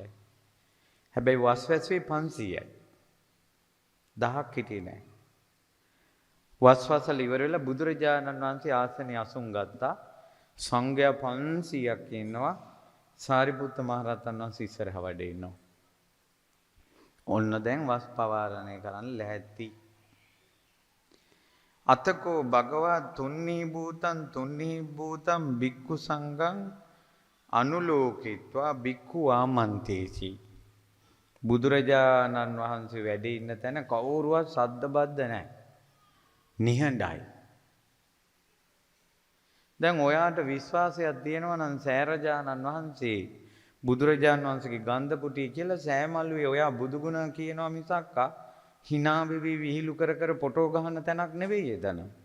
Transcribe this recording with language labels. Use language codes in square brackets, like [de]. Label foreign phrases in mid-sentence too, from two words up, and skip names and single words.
[si] හැබැයි වස් වැසුවේ 500යි. 1000ක් හිටියේ නැහැ. වස්වසල ඉවර වෙලා බුදුරජාණන් වහන්සේ ආසනේ අසුන් ගත්තා. සංඝයා 500ක් ඉන්නවා. සාරිපුත්ත මහරහතන් වහන්සේ ඉස්සරහ වැඩ ඉන්නවා. ඔන්න දැන් වස් පවාරණය කරන්න ලැහැත්ති. [pi] අතකෝ භගවා තුන්නී භූතං බික්ඛු සංඝං අනුලෝකිත්වා බික්ඛු ආමන්තේසි. [si] බුදුරජාණන් වහන්සේ වැඩ ඉන්න තැන කවුරුවත් සද්ද බද්ද නැහැ. නිහඬයි. දැන් ඔයාට විශ්වාසයක් තියෙනවා නම් සෑරජානන් වහන්සේ බුදුරජාණන් වහන්සේගේ ගන්ධ කුටිය කියලා සෑමල්ුවේ ඔයා බුදුගුණ කියනවා මිසක් hina වෙවි විහිළු කර කර ෆොටෝ ගහන තැනක් නෙවෙයි එතන.